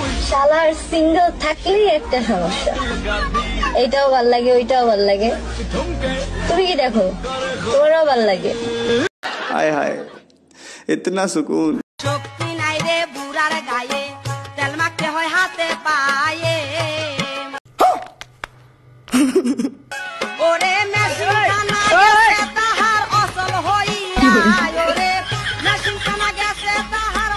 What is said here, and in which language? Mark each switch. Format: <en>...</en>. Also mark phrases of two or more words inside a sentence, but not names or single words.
<bn>শালার সিঙ্গেল থাকলেই একটা সমস্যা, এইটাও ভাল লাগে ওইটাও ভাল লাগে। তুমি কি দেখো, তোমারও ভাল লাগে?</bn> <hi>हाय हाय इतना सुकून।</hi> <bn>শক্তি নাই রে বুড়ার গায়ে, তেল মাখতে হয় হাতে পায়ে। ওরে মেশিন কানা গেছে তাহার অসল হইয়া, ওরে মেশিন কানা গেছে তাহার।</bn>